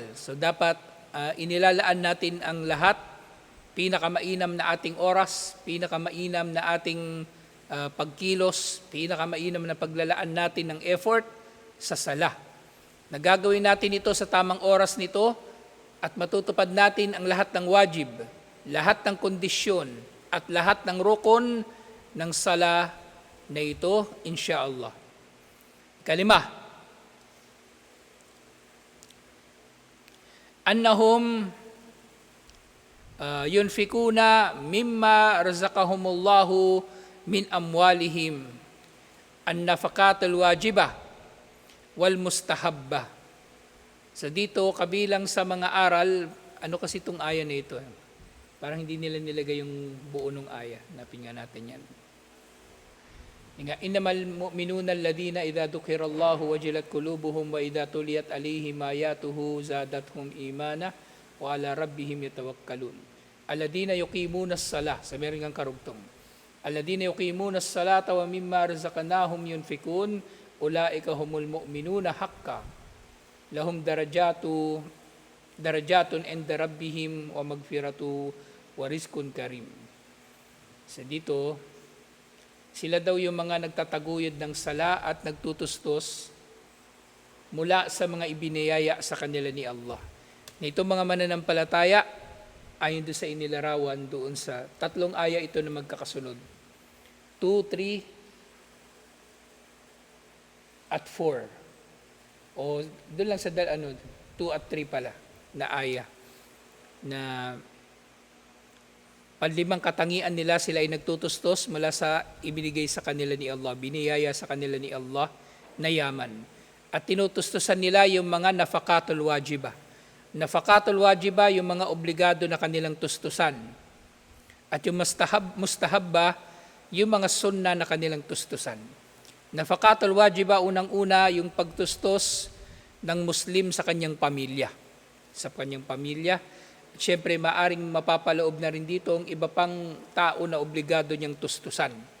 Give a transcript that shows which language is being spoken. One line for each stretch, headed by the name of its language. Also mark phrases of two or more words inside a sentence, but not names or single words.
Filipino: So dapat inilalaan natin ang lahat, pinakamainam na ating oras, pinakamainam na ating pagkilos, pinakamainam na paglalaan natin ng effort sa sala. Nagagawin natin ito sa tamang oras nito, at matutupad natin ang lahat ng wajib, lahat ng kondisyon, at lahat ng rukun ng sala na ito, insyaallah. 5.
Arabic: أنهم ينفقون مما رزقهم الله من أموالهم النفقة الواجبة والمستحبة.
Filipino: So dito, kabilang sa mga aral, ano kasi itong aya na ito? Parang hindi nila nilagay yung buo ng aya. Napin nga natin yan.
Arabic: إنما المؤمنون الذين إذا ذكر الله وجلت قلوبهم وإذا تليت عليهم آياته زادتهم إيمانا وعلى ربهم يتوكلون. الذين يقيمون الصلاة,
Filipino: sa meron ngang karugtong.
Arabic: الذين يقيمون الصلاة ومما رزقناهم ينفقون أولئك هم المؤمنون حقا لهم درجات عند ربهم ومغفرة ورزق كريم.
Filipino: So dito, sila daw yung mga nagtataguyod ng sala at nagtutustos mula sa mga ibiniyaya sa kanila ni Allah. Na itong mga mananampalataya, ayon doon sa inilarawan doon sa tatlong aya ito na magkakasunod. 2, 3, at 4. O doon lang sa 2 at 3 pala na aya. Na panlimang katangian nila, sila ay nagtutustos mula sa ibinigay sa kanila ni Allah, biniyaya sa kanila ni Allah na yaman. At tinutustusan nila yung mga
Arabic: النفقة الواجبة. النفقة الواجبة,
Filipino: yung mga obligado na kanilang tustusan. At yung mustahabba, yung mga sunna na kanilang tustusan.
Arabic: النفقة الواجبة,
Filipino: unang-una, yung pagtustos ng Muslim sa kanyang pamilya. Sa kanyang pamilya. Siyempre, maaring mapapaloob na rin dito ang iba pang tao na obligado niyang tustusan.